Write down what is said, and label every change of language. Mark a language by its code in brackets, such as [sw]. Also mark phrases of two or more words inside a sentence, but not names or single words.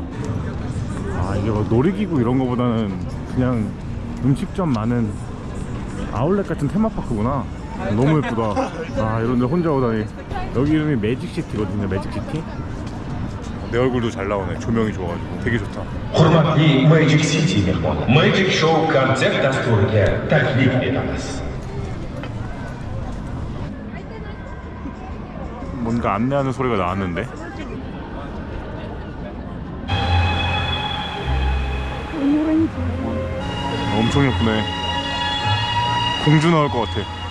[ko] 이게 뭐 놀이기구 이런 거보다는 그냥 음식점 많은 아울렛 같은 테마파크구나. 너무 예쁘다. 이런 데 혼자 오다니. 여기 이름이 매직시티거든요. 매직시티. 내 얼굴도 잘 나오네. 조명이 좋아가지고 되게 좋다. [uz] Hurmatli Magic City mehmoni. Magic Show konsert dasturiga taklif etamiz. [ko] 뭔가 안내하는 소리가 나왔는데. 엄청 예쁘네. 공주 나올 것 같아.